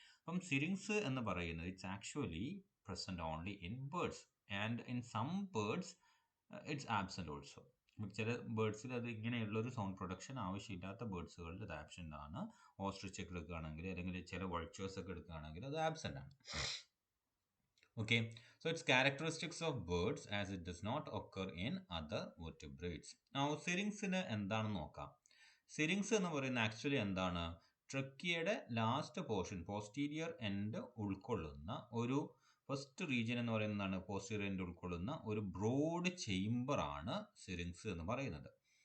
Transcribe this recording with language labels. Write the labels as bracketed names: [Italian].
[Malayalam] അപ്പം സിരിങ്സ് എന്ന് പറയുന്നത് [English] It's actually present only in birds and in some birds it's absent also. [Malayalam] ചില ബേർഡ്സിൽ അത് ഇങ്ങനെയുള്ളൊരു സൗണ്ട് പ്രൊഡക്ഷൻ ആവശ്യമില്ലാത്ത ബേർഡ്സുകളിൽ അത് ആബ്സെന്റ് ആണ്. ഓസ്ട്രിച്ച് ഒക്കെ എടുക്കുകയാണെങ്കിൽ അല്ലെങ്കിൽ ചില വൾച്ചേഴ്സ് ഒക്കെ എടുക്കുകയാണെങ്കിൽ അത് ആബ്സെന്റ് ആണ്. [English] Okay, so it's characteristics of birds as it does not occur in other vertebrates. [Malayalam] Now, സിരിങ്സിന് എന്താണെന്ന് നോക്കാം. സിരിങ്സ് എന്ന് പറയുന്നത് ആക്ച്വലി എന്താണ്? ട്രക്കിയയുടെ ലാസ്റ്റ് പോർഷൻ പോസ്റ്റീരിയർ എൻഡ് ഉൾക്കൊള്ളുന്ന ഒരു ഫസ്റ്റ് റീജിയൻ എന്ന് പറയുന്നതാണ് പോസ്റ്റീരിയർ എൻഡ് ഉൾക്കൊള്ളുന്ന ഒരു ബ്രോഡ് ചേംബർ ആണ് സിരിങ്സ് എന്ന് പറയുന്നത്.